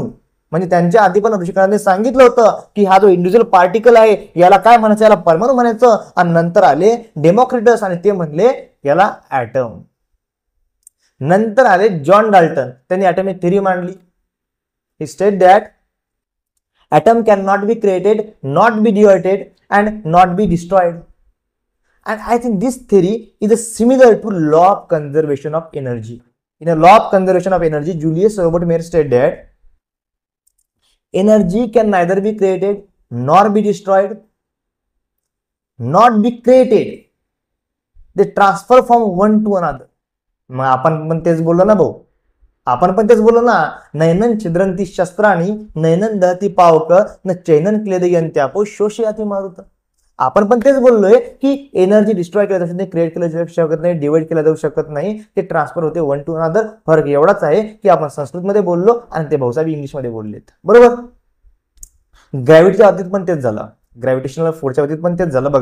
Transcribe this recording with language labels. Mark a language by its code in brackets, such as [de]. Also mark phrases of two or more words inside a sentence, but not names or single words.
[mr] म्हणजे त्यांच्या आधी पण ऋषिकणाने सांगितलं होतं की हा जो [en] individual particle [mr] आहे याला काय म्हणायचं, याला परमाणू म्हणायचं. आणि नंतर आले डेमोक्रिटस आणि ते म्हणले याला ॲटम. नंतर आले जॉन डाल्टन, त्यांनी [en] atomic theory [mr] मांडली. [en] He stated that atom cannot be created, not be divided and not be destroyed. And I think this theory is similar to law of conservation of energy. In a law of conservation of energy, Julius Robert Mayer stated that energy can neither be created nor be destroyed, not be created. They transfer from one to another. [mr] मग आपण पण तेच बोललो ना भाऊ, आपण पण तेच बोललो ना, [sa] नैनन छिद्रंती शस्त्राणी नैनन दहती पावक न चैनन क्लेदयंत्यापो शोषयाती मारुत. [mr] आपण पण तेच बोललोय की एनर्जी डिस्ट्रॉय केलं जाऊ शकत, क्रिएट केलं जाऊ शकत नाही, डिवाइड केलं जाऊ शकत नाही, ते ट्रान्सफर होते [en] one to another. [mr] फरक एवढाच आहे की आपण संस्कृतमध्ये बोललो आणि ते भाऊसाहेब इंग्लिशमध्ये बोललेत. बरोबर. ग्रॅव्हिटीच्या बाबतीत पण तेच झालं, ग्रॅव्हिटेशनल फोर्सच्या बाबतीत पण तेच झालं.